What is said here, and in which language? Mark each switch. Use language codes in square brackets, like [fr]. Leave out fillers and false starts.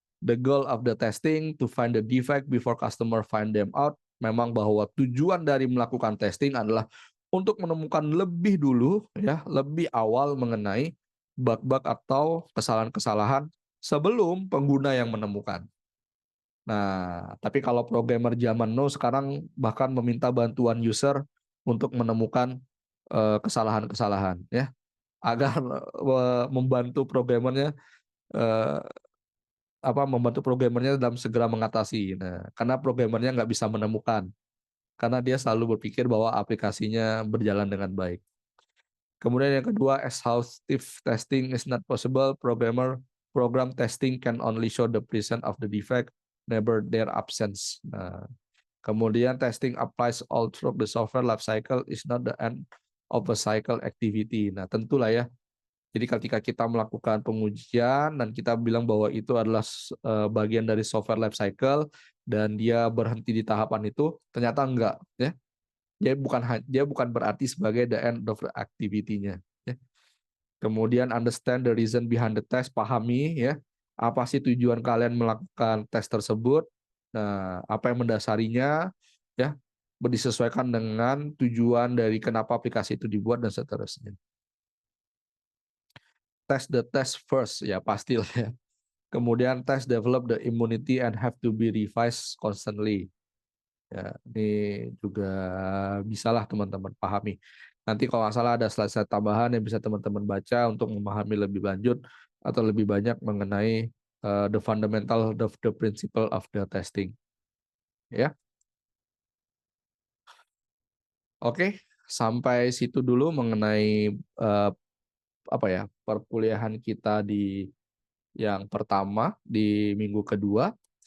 [en] The goal of the testing to find the defect before customer find them out. [id] Memang bahwa tujuan dari melakukan testing adalah untuk menemukan lebih dulu ya, lebih awal mengenai bug-bug atau kesalahan-kesalahan sebelum pengguna yang menemukan. Nah, tapi kalau programmer zaman now sekarang bahkan meminta bantuan user untuk menemukan kesalahan-kesalahan ya. Agar, membantu programmernya, eee, membantu programmernya dalam segera mengatasi. Nah, karena programmernya nggak bisa menemukan, karena dia selalu berpikir bahwa aplikasinya berjalan dengan baik. Kemudian yang kedua, [en] exhaustive testing is not possible. Program testing can only show the presence of the defect, never their absence. [id] Nah, kemudian [en] testing applies all through the software life cycle is not the end of a cycle activity. [id] Nah, tentulah ya. Jadi ketika kita melakukan pengujian dan kita bilang bahwa itu adalah bagian dari software life cycle dan dia berhenti di tahapan itu, ternyata enggak, ya. Dia bukan berarti sebagai [en] the end of the activity-nya, [id] ya. Kemudian [en] understand the reason behind the test, [id] pahami ya, apa sih tujuan kalian melakukan tes tersebut. Nah, apa yang mendasarinya, ya, disesuaikan dengan tujuan dari kenapa aplikasi itu dibuat dan seterusnya. [en] Test the test first, [id] ya pastilah ya. [en] Kemudian test develop the immunity and have to be revised constantly. [id] Ya, ini juga bisalah teman-teman pahami. Nanti kalau nggak salah ada slide-slide tambahan yang bisa teman-teman baca untuk memahami lebih lanjut atau lebih banyak mengenai [en] the fundamental the principle of the testing. [id] Ya, oke, sampai situ dulu mengenai perkuliahan kita di yang pertama di minggu kedua.